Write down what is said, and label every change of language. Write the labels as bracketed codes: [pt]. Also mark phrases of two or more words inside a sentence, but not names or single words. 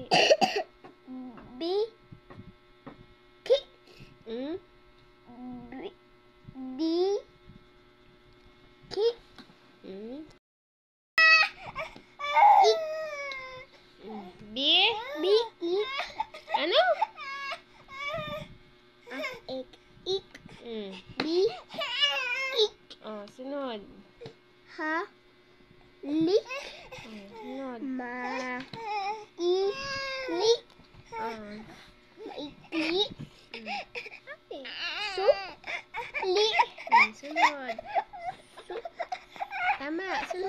[tl] bi, ki, bi, ki, ik, Bi. bi, ik, Ano? ik, ik, bi, ik, Sunod. ha, lik, Sunod. ma, ikli, maikli, supli, Sunod. Tama. Sunod.